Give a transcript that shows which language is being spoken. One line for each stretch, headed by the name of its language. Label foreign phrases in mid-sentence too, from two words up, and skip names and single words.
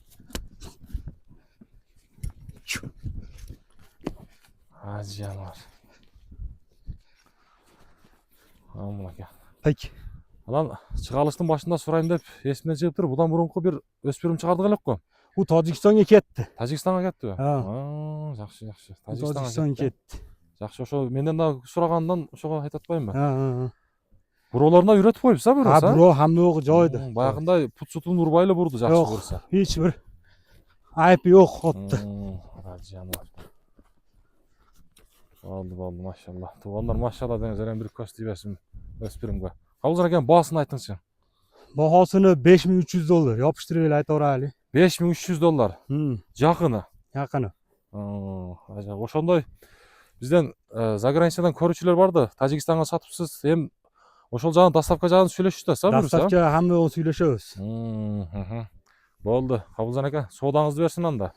Kyrgyz: Жаныбар. Мынакей. Peki. Анан чыгарылыштын башында сурайм деп эсимден чыгып туруп, будан мурунку бир өспүрүм чыгардык элек го.
Uzbek: Bu Tojikistonga ketdi.
Kyrgyz: Тажикстанга кеттиби?
Uzbek: Ha.
Kyrgyz: Жакшы, жакшы.
Uzbek: Tojikistonga ketdi.
Kyrgyz: Жакшы, ошо менден да сурагандан ошого айтып атпаймынбы?
Uzbek: Ha.
Kyrgyz: Буроолоруна үйрөтүп коюпсуз,
Uzbek: Ha,
Kyrgyz: бирөөсү?
Uzbek: buro hamma joyida.
Kyrgyz: Баягындай пут-сутун урбайлы бурду, жакшы
Uzbek: Yo'q,
Kyrgyz: көрсө.
Uzbek: hech bir aybi yo'q otda.
Kyrgyz: Жаныбар. Болду, машалла. Туугандар машалла деңиз, эле бир көз тийбесин өспүрүмгө. Кабылжан экен баасын айтыңызчы.
Uzbek: Bahosini $5300 yopishtirib aytaveraylik. $5300.
Kyrgyz: Жакыны.
Uzbek: Yaqini.
Kyrgyz: Ошондой бизден заграницадан көрүүчүлөр барды. Тажикстанга сатыпсыз. Эми ошол жагын доставка жагын сүйлөшүш да, Dastavka hamma сүйлөшөбүз. Болду. Кабылжан эке, соодаңызды берсин анда.